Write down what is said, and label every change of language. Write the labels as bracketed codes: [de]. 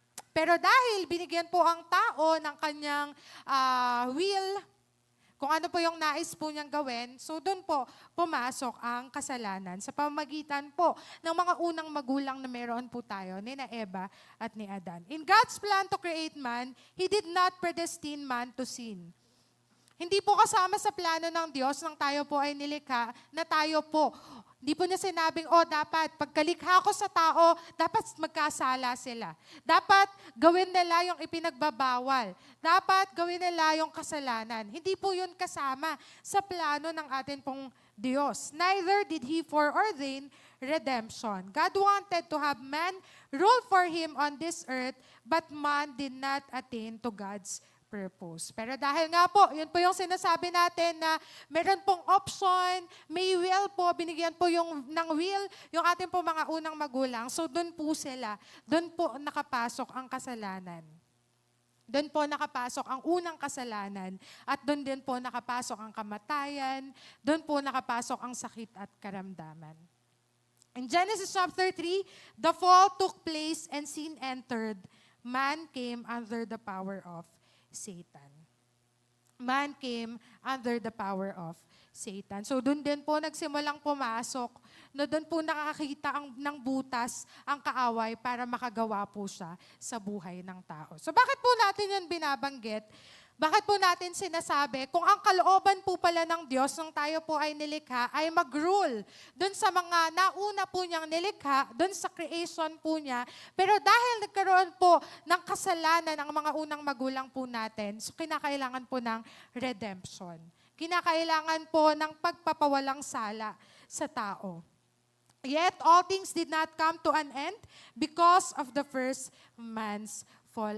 [tl] Pero dahil binigyan po ang tao ng kanyang will, kung ano po yung nais po niyang gawin, so doon po pumasok ang kasalanan sa pamamagitan po ng mga unang magulang na meron po tayo, ni na Eva at ni Adan. [en] In God's plan to create man, He did not predestine man to sin. [tl] Hindi po kasama sa plano ng Diyos nang tayo po ay nilikha na tayo po. Hindi po niya sinabing, dapat pagkalikha ko sa tao, dapat magkasala sila. Dapat gawin nila yung ipinagbabawal. Dapat gawin nila yung kasalanan. Hindi po yun kasama sa plano ng atin pong Diyos. [en] Neither did He foreordain redemption. God wanted to have man rule for Him on this earth, but man did not attain to God's purpose. [tl] Pero dahil nga po, yun po yung sinasabi natin na meron pong option, may will po, binigyan po ng will, yung ating po mga unang magulang. So doon po sila, doon po nakapasok ang kasalanan. Doon po nakapasok ang unang kasalanan at doon din po nakapasok ang kamatayan, doon po nakapasok ang sakit at karamdaman. [en] In Genesis chapter 3, the fall took place and sin entered. Man came under the power of Satan. Man came under the power of Satan. [tl] So doon din po nagsimulang pumasok, na doon po nakakita ng butas ang kaaway para makagawa po siya sa buhay ng tao. So bakit po natin yun binabanggit? Bakit po natin sinasabi, kung ang kalooban po pala ng Diyos nung tayo po ay nilikha, ay mag-rule doon sa mga nauna po niyang nilikha, doon sa creation po niya. Pero dahil nagkaroon po ng kasalanan ang mga unang magulang po natin, so kinakailangan po ng redemption. Kinakailangan po ng pagpapawalang sala sa tao. [en] Yet all things did not come to an end because of the first man's fall.